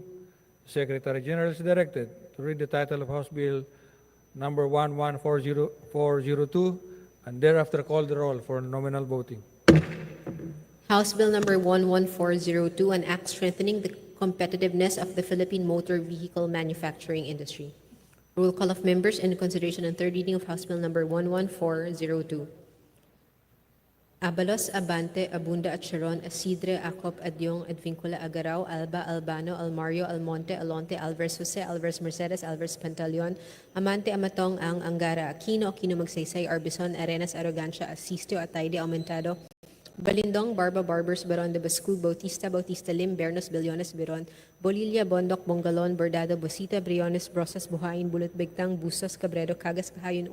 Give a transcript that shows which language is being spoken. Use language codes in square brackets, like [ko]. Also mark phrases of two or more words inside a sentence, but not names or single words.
[en] The Secretary General is directed to read the title of House Bill number 11402 and thereafter call the roll for nominal voting. House Bill number 11402, an act strengthening the competitiveness of the Philippine motor vehicle manufacturing industry. Roll call of members in consideration on third reading of House Bill number 11402. Abalos, Abante, Abunda at Sharon, Asidre, Acop, Adyong, Advincula, Agaraw, Alba, Albano, Almario, Almonte, Alonte, Alvarez Jose, Alvarez Mercedes, Alvarez Pantaleon, Amante, Amatong, Ang, Angara, Aquino, Aquino Magsaysay, Arbison, Arenas, Arrogancia, Asistio, Atayde, Aumentado, Balindong, Barba, Barbers, Baron de Bascul, Bautista, Bautista Lim, Bernos, Billones, Biron, Bolilla, Bondok, Bongalon, Bordado, Bosita, Briones, Brosas, Buhayin, Bulot, Bigtang, Bustos, Cabredo, Cagas, Kahayon,